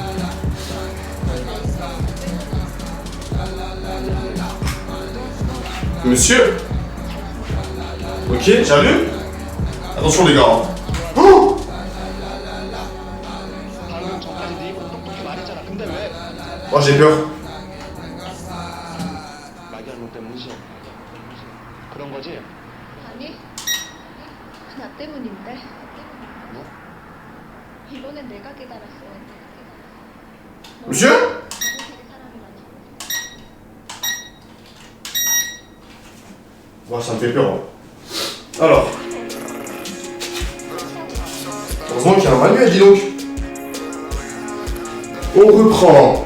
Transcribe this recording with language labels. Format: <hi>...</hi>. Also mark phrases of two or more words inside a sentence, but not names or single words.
<fr>Monsieur? Ok, j'allume. Attention les gars. Oh! Oh, j'ai peur.</fr> <ko>아니, 나 때문인데. 뭐? 이번엔 내가 깨달았어.</ko> <fr>Monsieur? Moi, ça me fait peur. Hein. Alors. Heureusement qu'il y a un manuel, dis donc. On reprend.</fr>